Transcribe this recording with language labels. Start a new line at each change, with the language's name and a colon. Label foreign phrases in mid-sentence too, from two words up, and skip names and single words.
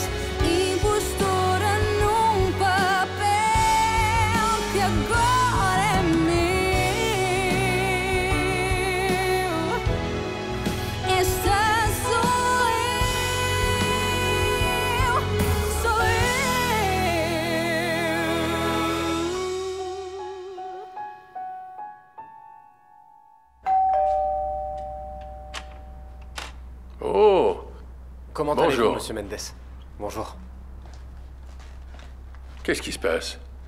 Portuguese: Impostora num papel que agora é meu. Esta sou eu, sou eu. Oh!
French: Comment Bonjour. allez-vous, Monsieur Mendes? Bonjour. Qu'est-ce qui se passe?